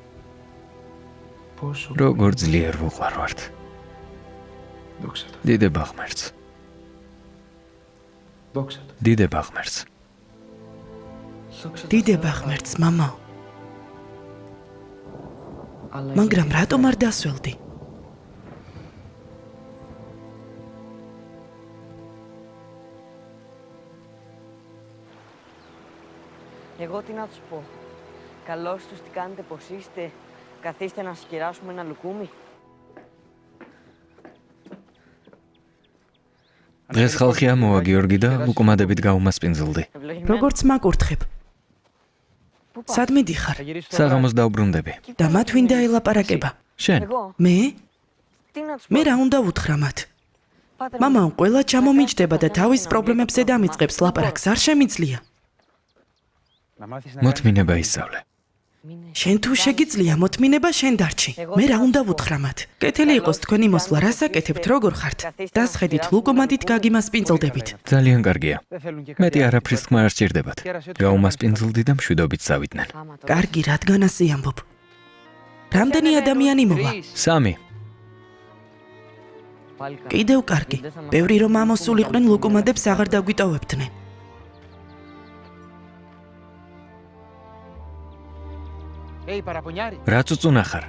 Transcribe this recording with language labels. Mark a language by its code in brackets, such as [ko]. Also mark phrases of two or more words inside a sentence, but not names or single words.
[ka] როგორ ძლიერ ვუყვარვართ. დიდება ღმერთს. დიდება ღმერთს. დიდება ღმერთს, მამაო. მაგრამ რატომ არ დასველდი? [el] Εγώ τι να τους πω. Καλώς τους, τι κάνετε, πως είστε. Καθίστε να σκεράσουμε ένα λουκούμι. [ka] დღეს ხალხი ამოვა გიორგი და ლუკუმადებით გაუმასპინძლდი. როგორც მაკურთხებ. სად მიდიხარ? საღამოს დავბრუნდები. და მათ ვინ დაელაპარაკება? შენ? [el] Εγώ. [ka] მე? [el] Τι να τους [ka] მე [el] πω. [ka] რა უნდა უთხრა მათ? [el] Πάτερ, [ka] მამაო, ყველა ჩამომიჯდება და თავის პრობლემებზე დამიწყებს ლაპარაკს, არ შემიძლია. მოთმინება ისწავლე. შენ თუ შეგიძლია მოთმინება შენ დარჩი. მე რა უნდა ვუთხრა მათ? კეთილი იყოს თქვენი მოსვლა, რას აკეთებთ, როგორ ხართ? დასხედით ლუკუმადით გაგიმასპინძლდებით. ძალიან კარგია. მეტი არაფრის თქმა არ სჭირდებათ. გაუმასპინძლდი და მშვიდობით წავიდნენ. კარგი, რადგან ასე ამბობ. რამდენი ადამიანი მოვა? 3. [el] πάλι καλά. [ka] კიდევ კარგი. ბევრი რომ ამოსულიყვნენ ლუკუმადებს აღარ დაგვიტოვებდნენ. რა წუწუნა ხარ?